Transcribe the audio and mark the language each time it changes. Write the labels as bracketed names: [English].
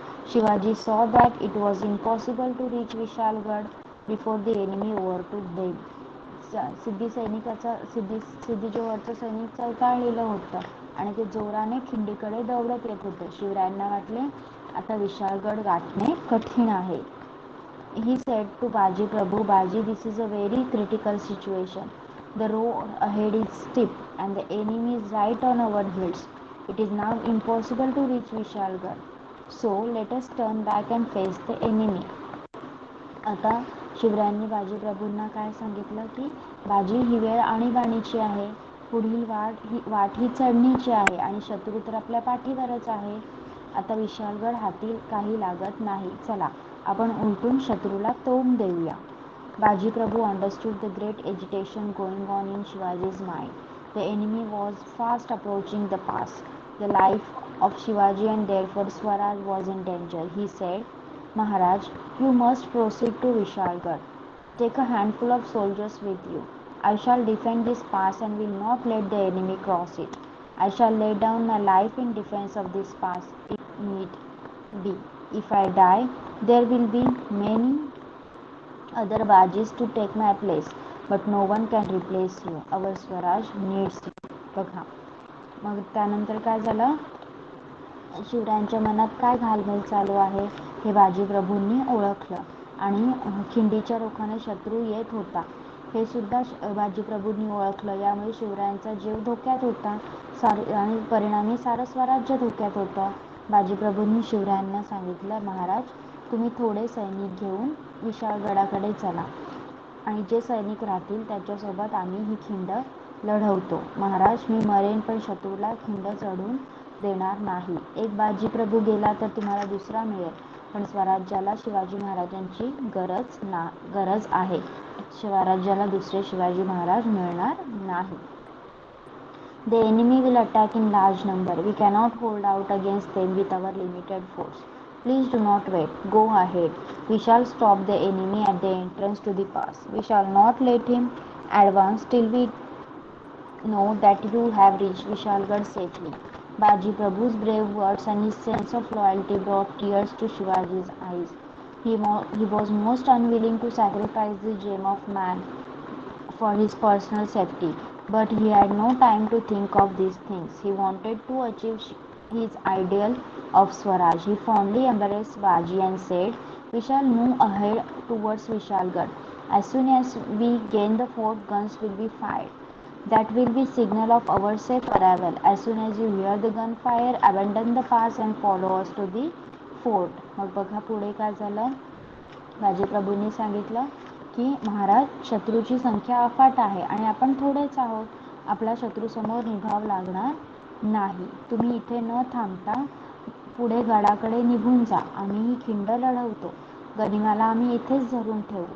[English] Shivaji saw that it was impossible to reach Vishalgarh before the enemy overtook them. [Marathi] सिद्धी जोहरचं सैनिक चवताळलेलं होतं आणि ते जोराने खिंडीकडे दौडत येत होते. शिवरायांना वाटले आता विशाळगड गाठणे कठीण आहे. [English] He said to Baji Prabhu, Baji, this is a very critical situation. The road ahead is steep and the enemy is right on our heels. It is now impossible to reach Vishalgarh. So let us turn back and face the enemy. [Marathi] आता शिवरायांनी बाजीप्रभूंना काय सांगितलं की बाजी, ही वेळ आणीबाणीची आहे. पुढील वाट ही चढणीची आहे आणि शत्रू तर आपल्या पाठीवरच आहे. आता विशाळगड हाती काही लागत नाही. चला आपण उलटून शत्रूला तोंड देऊया. [English] Bajiprabhu understood the great agitation going on in Shivaji's mind. The enemy was fast approaching the pass. The life of Shivaji and therefore Swaraj was in danger. He said, Maharaj, you must proceed to Vishalgarh. Take a handful of soldiers with you. I shall defend this pass and will not let the enemy cross it. I shall lay down my life in defense of this pass if need be. If I die, there will be many other Bajis to take my place, but no one can replace you. Our Swaraj needs you. [Marathi] बघा, मग त्यानंतर काय झालं, शिवरायांच्या मनात काय घालमेल चालू आहे हे बाजीप्रभूंनी ओळखलं आणि खिंडीच्या रोखाने शत्रू येत होता हे सुद्धा बाजीप्रभूंनी ओळखलं. यामुळे शिवरायांचा जीव धोक्यात होता आणि परिणामी सारं स्वराज्य धोक्यात होतं. बाजीप्रभूंनी शिवरायांना सांगितलं, महाराज, तुम्ही थोडे सैनिक घेऊन विशाळगडाकडे चला. आणि जे सैनिक राहतील त्याच्यासोबत आम्ही ही खिंड लढवतो. महाराज, मी मरेन पण शत्रूला खिंड चढून देणार नाही. एक बाजी प्रभू गेला तर तुम्हाला दुसरा मिळेल, पण स्वराज्याला शिवाजी महाराजांची गरज आहे. स्वराज्याला दुसरे शिवाजी महाराज मिळणार नाही. [English] The enemy will attack in large number. We cannot hold out against them with our limited force. Please do not wait. Go ahead. We shall stop the enemy at the entrance to the pass. We shall not let him advance till we know that you have reached Vishalgarh safely. Baji Prabhu's brave words and his sense of loyalty brought tears to Shivaji's eyes. He was most unwilling to sacrifice the gem of man for his personal safety, but he had no time to think of these things. He wanted to achieve his ideal of Swaraj. He fondly embraced Baji and said, "We shall move ahead towards Vishalgarh. As soon as we gain the fort, guns will be fired. That will be signal of our safe arrival. As soon as you hear the gunfire, abandon the pass and follow us to the fort." [Marathi] मग बघा पुढे काय झालं. बाजीप्रभूंनी सांगितलं की महाराज, शत्रूची संख्या अफाट आहे आणि आपण थोडेच आहोत. आपला शत्रूसमोर निभाव लागणार नाही. तुम्ही इथे न थांबता पुढे गडाकडे निघून जा. आम्ही ही खिंड लढवतो. गनिमाला आम्ही इथेच धरून ठेवू.